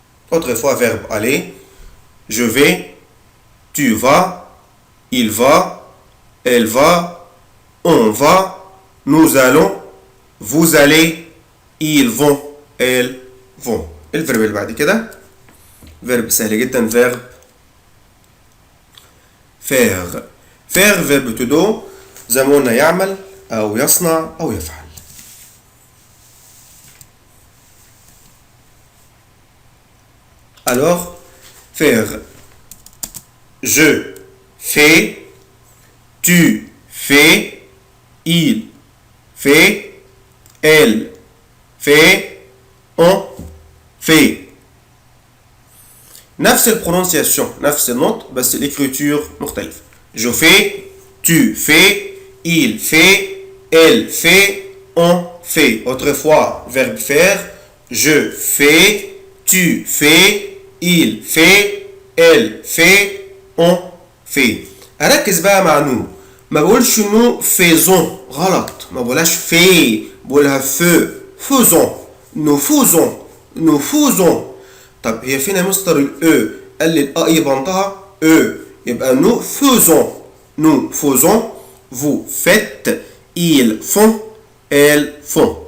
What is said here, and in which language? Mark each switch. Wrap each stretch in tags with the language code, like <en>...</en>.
<fr>Autrefois, verbe aller, je vais, tu vas, il va, elle va, on va, nous allons, vous allez, ils vont, elles vont.</fr> <ar>الفيرب اللي بعد كده فيرب سهل جدا فيرب faire. faire verbe</ar> <en>to do</en> <ar>زي ما قلنا يعمل أو يصنع أو يفعل.</ar> <fr>Alors, faire. Je fais, tu fais, il fait, elle fait, on fait.</fr> <ar>نفس البرونسياسيون نفس النطق بس الإكريتور مختلف.</ar> <fr>Je fais, tu fais, il fait, elle fait, on fait. Autrefois, verbe faire. Je fais, tu fais, il fait, elle fait, on fait.</fr> <ar>أركز بقى مع نو. ما بقولش نو faisons غلط. ما بقولهاش في. بقولها فو. faisons.</ar> <fr>nous faisons.</fr> <ar>طب هي فين يا مستر الأو؟ قال لي الأ يبنطها أو.</ar> <fr>يبقى nous faisons. Vous faites. Ils font. Elles font.</fr>